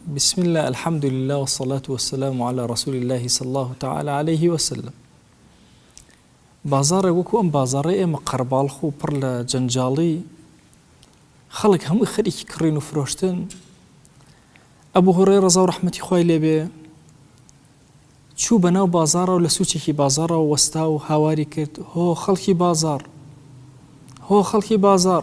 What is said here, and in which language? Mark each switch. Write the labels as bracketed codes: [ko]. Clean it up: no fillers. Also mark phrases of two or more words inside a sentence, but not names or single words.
[ar] بسم الله الحمد لله والصلاة والسلام على رسول الله صلى الله تعالى عليه وسلم. [ckb] بازار وەکو ئەم بازاڕێ ئێمە قەرباڵخ و پڕ لە جەنجاڵی خەڵک هەمووی خەریکی کڕین و فرۆشتن. ئەبوو هورەیرە ڕەزا و ڕەحمەتی خوای لێبێ چوو بەناو بازاڕە و لە سوچێکی بازاڕەوە وەستا و هاواری کرد هۆ خەڵکی بازار، هۆ خەڵکی بازار.